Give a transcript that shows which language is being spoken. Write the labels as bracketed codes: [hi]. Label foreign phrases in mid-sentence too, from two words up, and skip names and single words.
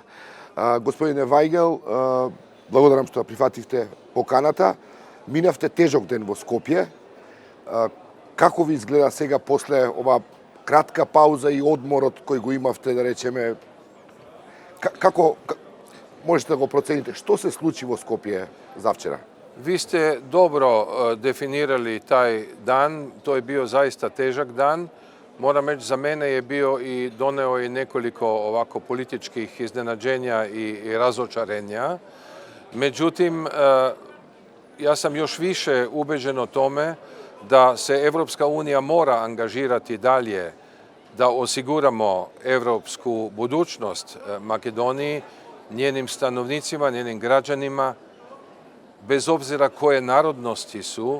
[mk] Господине Вајгел, благодарам што прифативте поканата. Минавте тежок ден во Скопје. Како ви изгледа сега после ова кратка пауза и одморот кој го имавте, да речеме, како можете да го процените? Што се случи во Скопје завчера? [sr] Vi ste dobro definirali taj dan, to je bio zaista težak dan. Moram reći, za mene je bio i doneo i nekoliko ovako političkih iznenađenja i razočarenja. Međutim, ja sam još više ubeđen o tome da se Evropska unija mora angažirati dalje da osiguramo evropsku budućnost Makedoniji, njenim stanovnicima, njenim građanima, bez obzira koje narodnosti su.